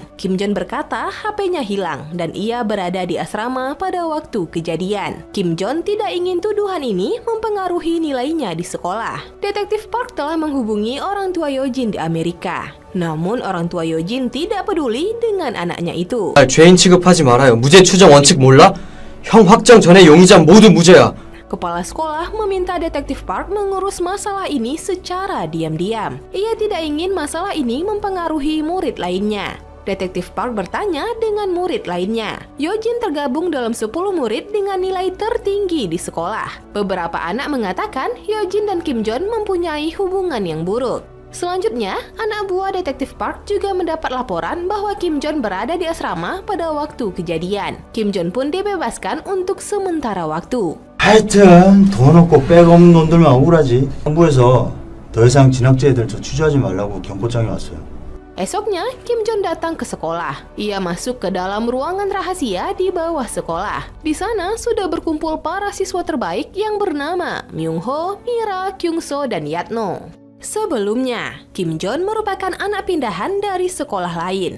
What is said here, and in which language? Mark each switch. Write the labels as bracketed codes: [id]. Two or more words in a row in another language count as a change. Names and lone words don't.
[id] Kim Jon berkata HP-nya hilang dan ia berada di asrama pada waktu kejadian. Kim Jon tidak ingin tuduhan ini mempengaruhi nilainya di sekolah. Detektif Park telah menghubungi orang tua Yojin di Amerika. Namun orang tua Yojin tidak peduli dengan anaknya itu. [ko] 죄인 취급하지 말아요. 무죄 추정 원칙 몰라? 형 확정 전에 용의자 모두 무죄야. [id] Kepala sekolah meminta Detektif Park mengurus masalah ini secara diam-diam. Ia tidak ingin masalah ini mempengaruhi murid lainnya. Detektif Park bertanya dengan murid lainnya. Yojin tergabung dalam 10 murid dengan nilai tertinggi di sekolah. Beberapa anak mengatakan Yojin dan Kim Jon mempunyai hubungan yang buruk. Selanjutnya, anak buah Detektif Park juga mendapat laporan bahwa Kim Jon berada di asrama pada waktu kejadian. Kim Jon pun dibebaskan untuk sementara waktu. [ko] 하여튼 돈 없고 백 없는 놈들만 억울하지. 정부에서 더 이상 진학제 애들 저 취재하지 말라고 경고장이 왔어요. [id] Esoknya, Kim Jon datang ke sekolah. Ia masuk ke dalam ruangan rahasia di bawah sekolah. Di sana sudah berkumpul para siswa terbaik yang bernama Myung Ho, Mira, Kyung So, dan Yatno. Sebelumnya, Kim Jon merupakan anak pindahan dari sekolah lain.